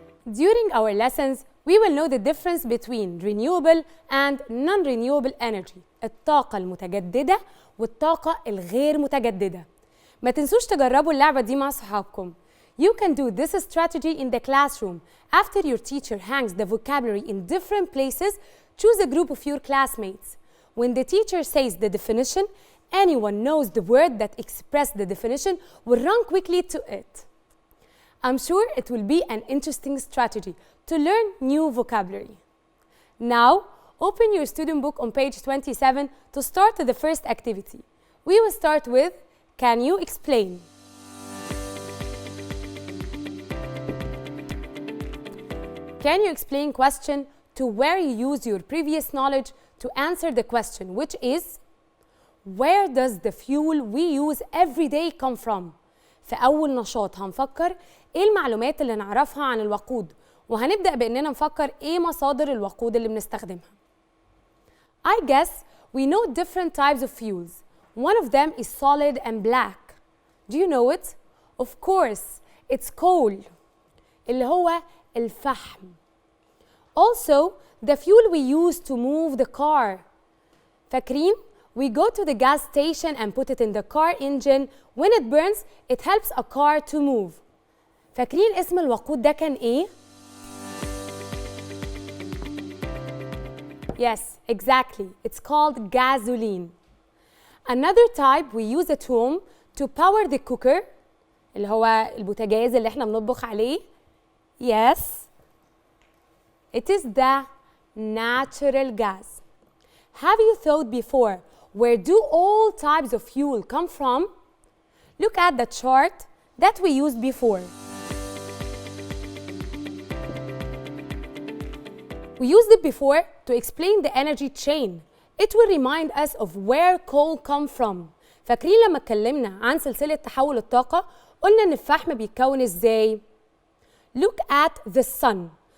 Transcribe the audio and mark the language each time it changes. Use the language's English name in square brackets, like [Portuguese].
[English] During our lessons, we will know the difference between renewable and non-renewable energy. [Arabic] الطاقة المتجددة والطاقة الغير متجددة. ما تنسوش تجربوا اللعبة دي مع صحابكم. [English] You can do this strategy in the classroom. After your teacher hangs the vocabulary in different places, choose a group of your classmates. When the teacher says the definition, anyone knows the word that expresses the definition will run quickly to it. I'm sure it will be an interesting strategy to learn new vocabulary. Now, open your student book on page 27 to start the first activity. We will start with, can you explain? Can you explain question to where you use your previous knowledge to answer the question, which is, where does the fuel we use every day come from? [Arabic] في أول نشاط هنفكر إيه المعلومات اللي نعرفها عن الوقود؟ وهنبدأ بإننا نفكر إيه مصادر الوقود اللي بنستخدمها. [English] I guess we know different types of fuels. One of them is solid and black. Do you know it? Of course, it's coal. [Arabic] اللي هو الفحم. [English] Also, the fuel we use to move the car. [Arabic] فاكرين؟ [English] We go to the gas station and put it in the car engine. When it burns, it helps a car to move. [Arabic] فاكرين اسم الوقود ده كان إيه؟ [English] Yes, exactly. It's called gasoline. Another type we use at home to power the cooker, [Arabic] اللي هو البوتاجاز اللي احنا بنطبخ عليه. [English] Yes, it is the natural gas. Have you thought before, where do all types of fuel come from? Look at the chart that we used before. We used it before to explain the energy chain. It will remind us of where coal come from. [Arabic] فاكرين لما اتكلمنا عن سلسلة تحول الطاقة قلنا إن الفحم بيتكون إزاي؟ [English] Look at the sun.